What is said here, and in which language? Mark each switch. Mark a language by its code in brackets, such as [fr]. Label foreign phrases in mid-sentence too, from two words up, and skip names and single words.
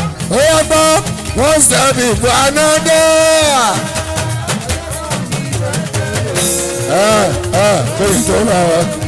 [yo] Ó yá gbọ́, [en] one step before another. [yo] Ẹ, ẹ, kí n tó máa wá.